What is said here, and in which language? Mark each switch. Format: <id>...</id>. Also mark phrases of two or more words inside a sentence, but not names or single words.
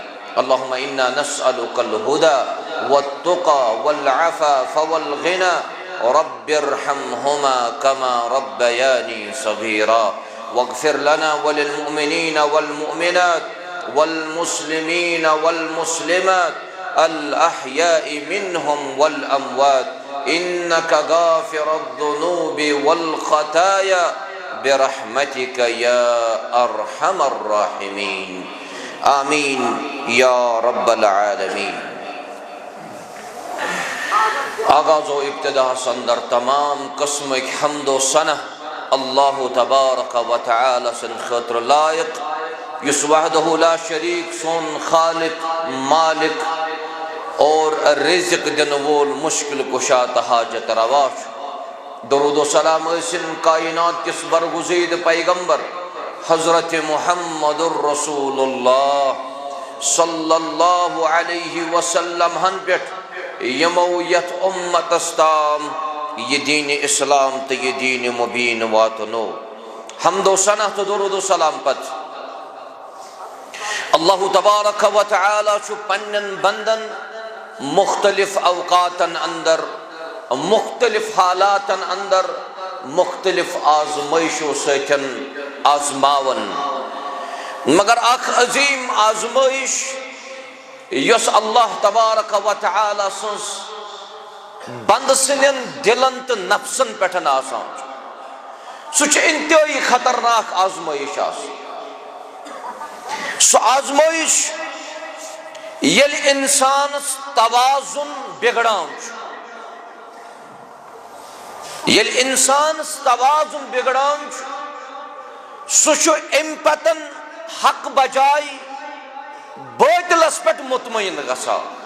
<ar>اللهم إنا نسألك الهدى والتقى والعفاف والغنى رب ارحمهما كما ربياني صغيرا، واغفر لنا وللمؤمنين والمؤمنات والمسلمين والمسلمات الأحياء منهم والأموات إنك غافر الذنوب والخطايا برحمتك يا أرحم الراحمين. آمين يا رب العالمين.</ar> <ks>आगाज़ो इब्तिदा संदर तमाम कस्म हम्दो सना अल्लाह</ks> <ar>تبارك و تعالى</ar> <ks>सन खतर लायक युस</ks> <ar>وحده لا شريك</ar> <ks>सोन खालिक मालिक और रिज़्क़ दिन वोल मुश्किल कुशा हाजत रवाश। दरूद व सलाम ऐसिन कायनात किस बरगुज़ीद पैगंबर हज़रत मुहम्मदुर रसूलुल्लाह</ks> <ar>صلى الله عليه وسلم</ar> <ks>हन पेट यमो यथ उम्मतस ताम ये दीन इस्लाम तो ये दीन मुबीन वातनो। हम्दो सना तो दुरूद व सलाम पत अल्लाह</ks> <ar>تبارك و تعالى</ar> <ks>छु पन्नन बंदन मुख्तलिफ अवकातन अंदर मुख्तलिफ हालातन अंदर मुख्तलिफ आजमाइशों सतन आजमावन, मगर अख अजीम आजमाइश यस अल्लाह</ks> <ar>تبارك و تعالى</ar> <ks>सन्स बंद सन्न दिलन तो नफ्सन पे आसान सह इंतहाई खतरनाक आजमाइश। सह आजमाइश येल इंसान तवाजुन बिगड़ान, येल इंसान तवाजुन बिगड़ान सह अम पतन हक बजाय बातिलस पे मुतमईन गसान।</ks>